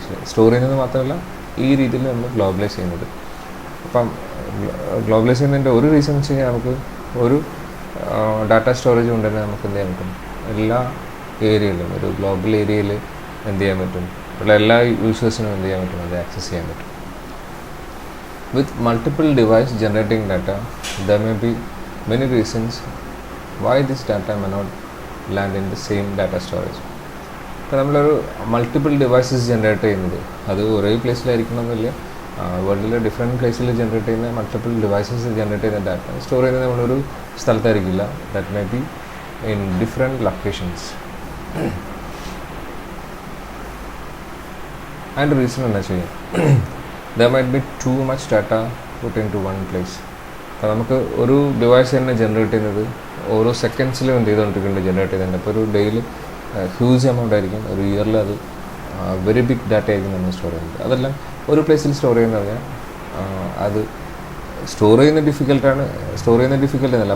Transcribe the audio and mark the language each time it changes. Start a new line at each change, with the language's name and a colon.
Malayalam: Actually store ചെയ്യുന്നത് മാത്രമല്ല ഈ രീതിയിൽ നമ്മൾ ഗ്ലോബലൈസ് ചെയ്യുന്നത്. അപ്പം ഗ്ലോബലൈസ് ചെയ്യുന്നതിൻ്റെ ഒരു റീസൺ എന്ന് വെച്ച് കഴിഞ്ഞാൽ നമുക്ക് ഒരു ഡാറ്റ സ്റ്റോറേജ് കൊണ്ട് തന്നെ നമുക്ക് എന്ത് ചെയ്യാൻ പറ്റും, എല്ലാ ഏരിയയിലും ഒരു ഗ്ലോബൽ ഏരിയയിൽ എന്ത് ചെയ്യാൻ പറ്റും, ഉള്ള എല്ലാ യൂസേഴ്സിനും എന്ത് ചെയ്യാൻ പറ്റും, അത് ആക്സസ് ചെയ്യാൻ പറ്റും.
English: With multiple device generating data there may be many reasons why this data may not land in the same data storage.
Malayalam: ഇപ്പോൾ നമ്മളൊരു മൾട്ടിപ്പിൾ ഡിവൈസസ് ജനറേറ്റ് ചെയ്യുന്നത് അത് ഒരേ പ്ലേസിലായിരിക്കണമെന്നില്ല. വേൾഡിലെ ഡിഫറെൻറ്റ് പ്ലേസിൽ ജനറേറ്റ് ചെയ്യുന്ന മൾട്ടിപ്പിൾ ഡിവൈസസ് ജനറേറ്റ് ചെയ്യുന്ന ഡാറ്റ സ്റ്റോർ ചെയ്യുന്നത് നമ്മളൊരു സ്ഥലത്തായിരിക്കില്ല.
English: That may be in different locations.
Malayalam: അതിൻ്റെ റീസൺ എന്താ വെച്ച് കഴിഞ്ഞാൽ
English: there might be too much data put into one place.
Malayalam: അപ്പോൾ നമുക്ക് ഒരു ഡിവൈസ് തന്നെ ജനറേറ്റ് ചെയ്യുന്നത് ഓരോ സെക്കൻഡ്സിലും എന്ത് ചെയ്തുകൊണ്ടിരിക്കുന്നുണ്ട് ജനറേറ്റ് ചെയ്തിട്ടുണ്ട്. അപ്പോൾ ഒരു ഡെയിലി ഹ്യൂജ് എമൗണ്ട് ആയിരിക്കും, ഒരു ഇയറിൽ അത് വെരി ബിഗ് ഡാറ്റ ആയിരിക്കും നമ്മൾ സ്റ്റോർ ചെയ്യുന്നത്. അതെല്ലാം ഒരു പ്ലേസിൽ സ്റ്റോർ ചെയ്യുന്ന പറഞ്ഞാൽ അത് സ്റ്റോർ ചെയ്യുന്ന ഡിഫിക്കൽട്ട് എന്നല്ല.